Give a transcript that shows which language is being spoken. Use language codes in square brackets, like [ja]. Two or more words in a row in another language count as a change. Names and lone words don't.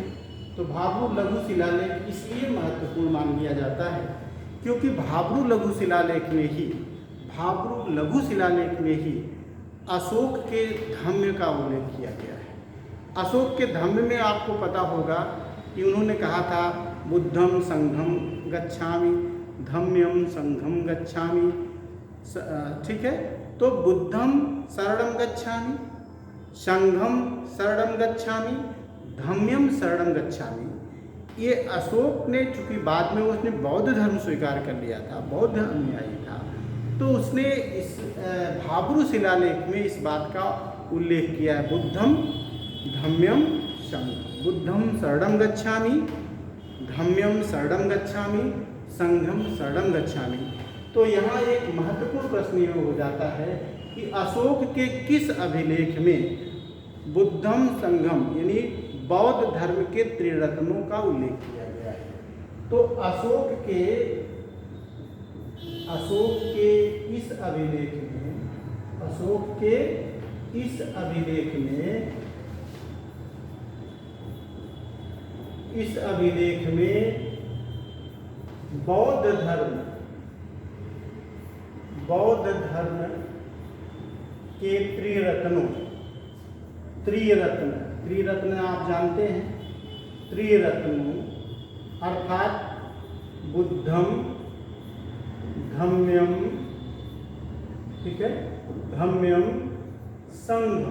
[hi] तो भाबरू लघु शिलालेख इसलिए महत्वपूर्ण मान लिया जाता है क्योंकि भाबरू लघु शिलालेख में ही अशोक के धम्म का उल्लेख किया गया है। अशोक के धम्म में आपको पता होगा कि उन्होंने कहा था [pi] बुद्धम संघम गच्छामि, धम्यम संघम गच्छामि। [hi] ठीक है, [pi] तो बुद्धम शरणम गच्छामि, संघम शरणम गच्छामि, धम्यम शरणम गच्छामि। [hi] ये अशोक ने, चूंकि बाद में उसने बौद्ध धर्म स्वीकार कर लिया था, बौद्ध अनुयायी था, तो उसने इस भाब्रू शिलालेख में इस बात का उल्लेख किया है, [pi] बुद्धम धम्यम संघम, बुद्धम शरणम गच्छामि, धम्यम शरणम गच्छामि, संघम शरणम गच्छामि। [hi] तो यहाँ एक महत्वपूर्ण प्रश्न ये हो जाता है कि अशोक के किस अभिलेख में [pi] बुद्धम संघम [hi] यानी बौद्ध धर्म के त्रिरत्नों का उल्लेख किया गया है। तो अशोक के इस अभिलेख में, अशोक के इस अभिलेख में, इस अभिलेख में बौद्ध धर्म के त्रिरत्न आप जानते हैं, त्रिरत्नों अर्थात [pi] बुद्धम, धम्यम, [hi] ठीक है, [pi] धम्यम, संघम।